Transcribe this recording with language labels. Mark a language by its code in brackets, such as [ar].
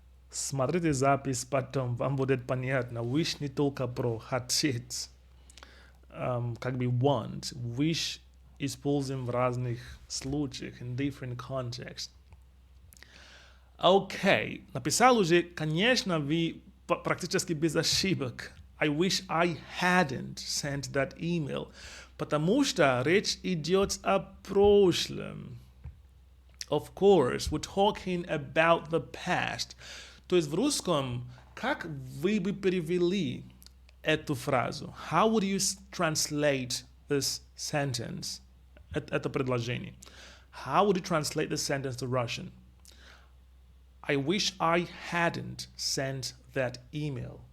[ru] Смотрите запись потом, вам будет понятно. Wish не только про хотеть, как бы want. Wish используем в разных случаях, [en] in different contexts. [ru] Окей, написал уже, конечно, вы практически без ошибок [en] I wish I hadn't sent that email. [ru] Потому что речь идет о прошлом. [en] Of course, we're talking about the past. [ru] То есть в русском, как вы бы перевели эту фразу? [en] How would you translate this sentence? [ru] Это предложение. [en] How would you translate this sentence to Russian? I wish I hadn't sent that email.